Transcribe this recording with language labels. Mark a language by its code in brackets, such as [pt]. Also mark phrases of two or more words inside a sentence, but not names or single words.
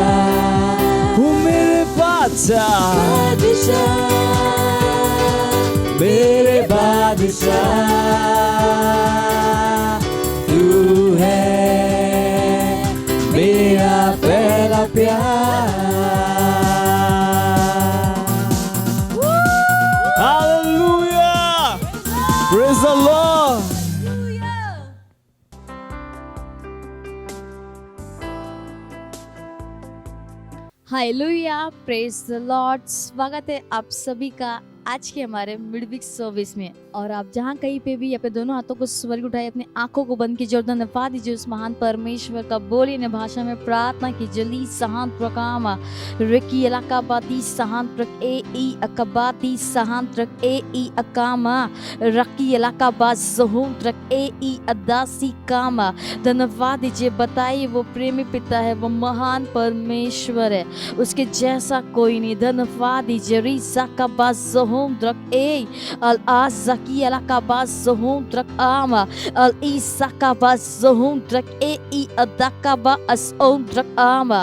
[hi] वो मेरे बादशाह, मेरे बादशाह, तू है मेरा पहला प्यार। [en] Hallelujah! Praise the Lord! Hallelujah, praise the Lord. [hi] स्वागत है आप सभी का आज के हमारे [en] midweek service [hi] में। और आप जहाँ कहीं पे भी अपने दोनों हाथों को स्वर्ग उठाए, अपने आंखों को बंद कीजिए और धन्यवाद दीजिए उस महान परमेश्वर का। बोलिए न भाषा में प्रार्थना कीजिए। ली सहान प्रकामा रेकी इलाकाबादी सहान प्रक ए ई अकाबादी सहान प्रक ए ई अकामा रकी इलाकाबाद सहून प्रक ए ई अदासी कामा। धन्यवाद दीजिए, बताइए वो प्रेमी पिता है, वो महान परमेश्वर है, उसके जैसा कोई नहीं। धन्यवाद दीजिए। रीसा का बाज़ द्रक ए अल आज़की अला का बाज़ द्रक आमा अल ईसा का बाज़ द्रक ए ई अदा का बाज़ द्रक आमा।